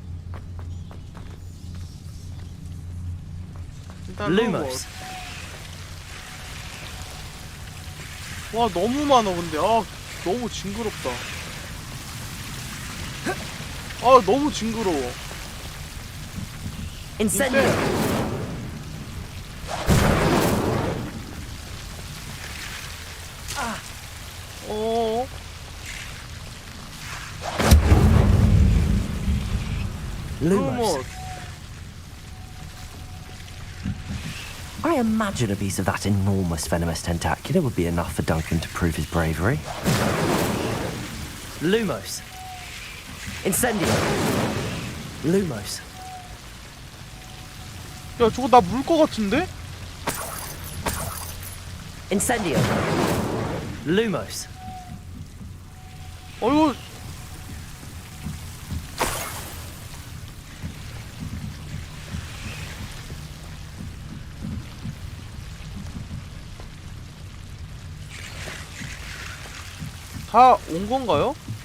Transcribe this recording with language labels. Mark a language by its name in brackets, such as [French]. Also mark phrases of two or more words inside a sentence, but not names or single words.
[Korean] 일단 Lumos. 와 너무 많아 근데 너무 징그럽다. 너무 징그러워. Incendio. Lumos. [English] I imagine a piece of that enormous venomous tentacular would be enough for Duncan to prove his bravery. [Korean] Lumos. Incendio. Lumos. 야 저거 나 물 거 같은데? Incendio. Lumos. 이거 다 온 건가요?